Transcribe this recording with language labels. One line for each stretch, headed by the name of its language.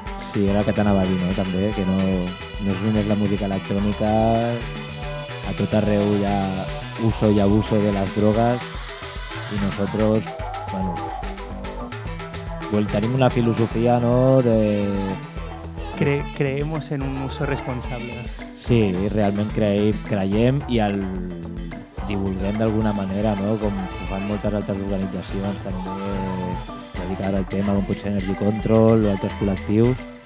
Catalan: Sí, era el que t'anava a dir, no? També, que no, no és només la música electrònica, a tot arreu hi ha uso i abuso de les drogues, i nosaltres, bueno, pues tenim una filosofia, no?, de...
Spanish: Creemos en un uso responsable.
Catalan: Sí, realment creiem i el divulguem d'alguna manera, no?, com ho fan moltes altres organitzacions, també dedicades al tema, com potser Energy Control o altres col·lectius.